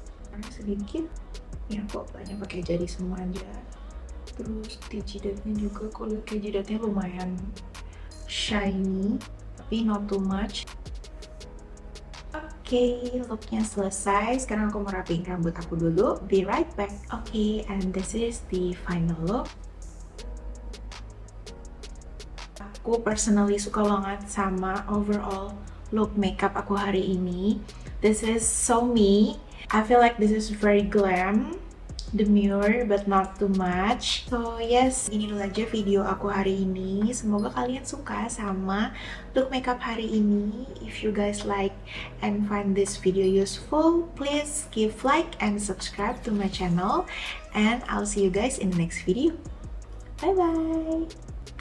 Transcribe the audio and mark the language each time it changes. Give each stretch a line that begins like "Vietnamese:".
Indonesian: Karena sedikit. Ya kok banyak pakai jari semua aja. Terus di jidatnya juga, kok lihat kayak jidatnya lumayan shiny tapi
English: not too much.
Indonesian: Oke, looknya selesai. Sekarang aku mau rapiin rambut aku dulu.
English: Be right back. Oke, and this is the final look.
Indonesian: Aku personally suka banget sama overall look makeup aku hari ini.
English: This is so me. I feel like this is very glam, demure, but not too much.
Indonesian: So yes, ini dulu aja video aku hari ini. Semoga kalian suka sama look makeup hari ini.
English: If you guys like and find this video useful, please give like and subscribe to my channel. And I'll see you guys in the next video. Bye bye!